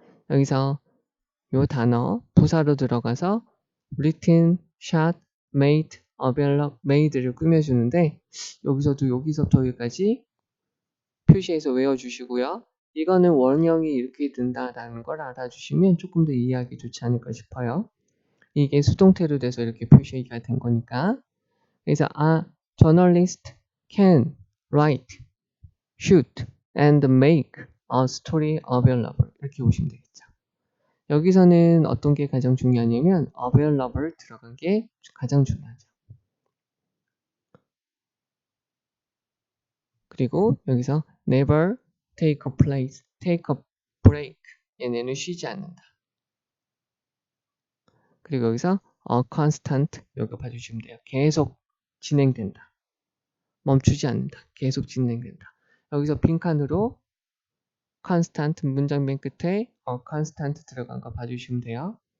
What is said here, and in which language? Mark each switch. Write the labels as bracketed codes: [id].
[ko] 여기서 요 단어 부사로 들어가서 written, shot, made, available, made를 꾸며주는데 여기서부터 여기까지 표시해서 외워주시고요. 이거는 원형이 이렇게 된다라는 걸 알아주시면 조금 더 이해하기 좋지 않을까 싶어요. 이게 수동태로 돼서 이렇게 표시가 된 거니까. 그래서 [en] journalist can write, shoot, and make a story available [ko] 이렇게 보시면 되겠죠. 여기서는 어떤 게 가장 중요하냐면 available 들어간 게 가장 중요하죠. 그리고 여기서 never take a place, take a break 얘네는 쉬지 않는다. 그리고 여기서 constant 여기 봐주시면 돼요. 계속 진행된다. 멈추지 않는다. 계속 진행된다. 여기서 빈칸으로 constant 문장 맨 끝에 constant 들어간 거 봐주시면 돼요.